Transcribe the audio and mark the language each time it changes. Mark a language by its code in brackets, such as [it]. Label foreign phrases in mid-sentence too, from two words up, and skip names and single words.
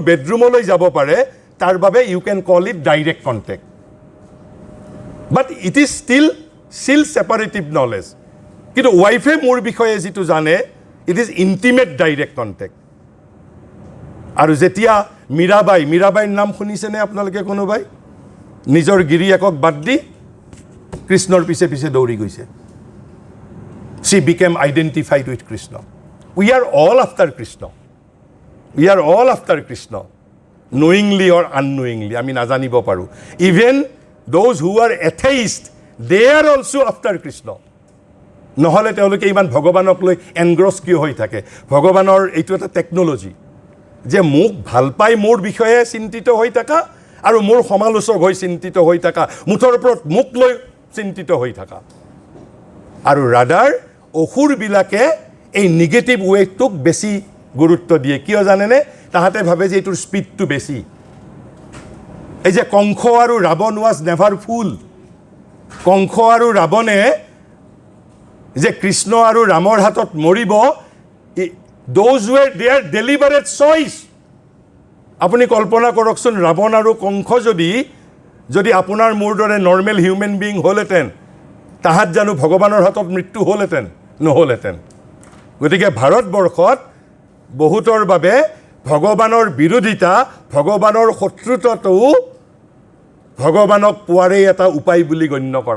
[as] বেডৰুমলৈ যাব পাৰে তাৰ বাবে [en] you can call it direct contact but it is still separative knowledge [as] কিন্তু ৱাইফে মোৰ বিষয়ে যিটো জানে [en] it is intimate direct contact [as] আৰু যেতিয়া মীৰাবাইৰ নাম শুনিছেনে আপোনালোকে কোনোবাই নিজৰ গিৰিয়েকক বাদ দি কৃষ্ণৰ পিছে পিছে দৌৰি গৈছে [en] she became identified with Krishna we are all after Krishna knowingly or unknowingly [as] আমি নাজানিব পাৰোঁ [en] even those who are atheist they are also after Krishna [as] নহ'লে তেওঁলোকে ইমান ভগৱানক লৈ এনগ্ৰছ কিয় হৈ থাকে ভগৱানৰ এইটো এটা টেকন'লজি যে মোক ভাল পাই মোৰ বিষয়ে চিন্তিত হৈ থকা আৰু মোৰ সমালোচক হৈ চিন্তিত হৈ থকা মুঠৰ ওপৰত মোক লৈ চিন্তিত হৈ থকা আৰু ৰাডাৰ অসুৰবিলাকে এই নিগেটিভ ৱেটোক বেছি গুৰুত্ব দিয়ে কিয় জানেনে তাহাঁতে ভাবে যে এইটোৰ স্পীডটো বেছি এই যে কংস আৰু ৰাৱণ [en] was never fool [as] কংস আৰু ৰাৱণে যে কৃষ্ণ আৰু ৰামৰ হাতত মৰিব [en] those were their deliberate choice [as] আপুনি কল্পনা কৰকচোন ৰাৱণ আৰু কংস যদি আপোনাৰ মোৰ দৰে [en] normal human being [as] হ'লহেঁতেন তাহাঁত জানো ভগৱানৰ হাতত মৃত্যু হ'লহেঁতেন নহ'লহেঁতেন গতিকে ভাৰতবৰ্ষত বহুতৰ বাবে ভগৱানৰ বিৰোধিতা ভগৱানৰ শত্ৰুতাটোও ভগৱানক পোৱাৰেই এটা উপায় বুলি গণ্য কৰা